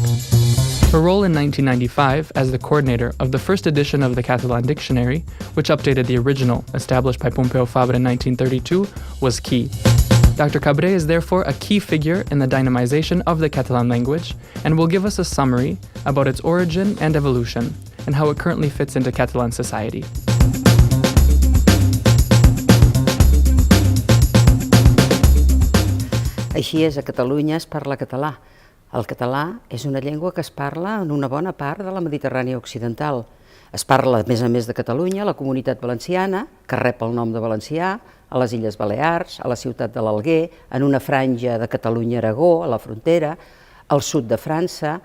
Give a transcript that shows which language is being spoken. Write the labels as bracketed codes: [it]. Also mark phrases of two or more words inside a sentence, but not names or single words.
[en] Her role in 1995 as the coordinator of the first edition of the Catalan Dictionary, which updated the original established by Pompeu Fabra in 1932, was key. Dr. Cabré is therefore a key figure in the dynamization of the Catalan language and will give us a summary about its origin and evolution and how it currently fits into Catalan society. [ca] Així és, a Catalunya es parla català. El català és una llengua que es parla en una bona part de la Mediterrània occidental. Es parla, a més de Catalunya, a la Comunitat Valenciana, que rep el nom de valencià, a les Illes Balears, a la ciutat de l'Alguer, en una franja de Catalunya-Aragó, a la frontera, al sud de França.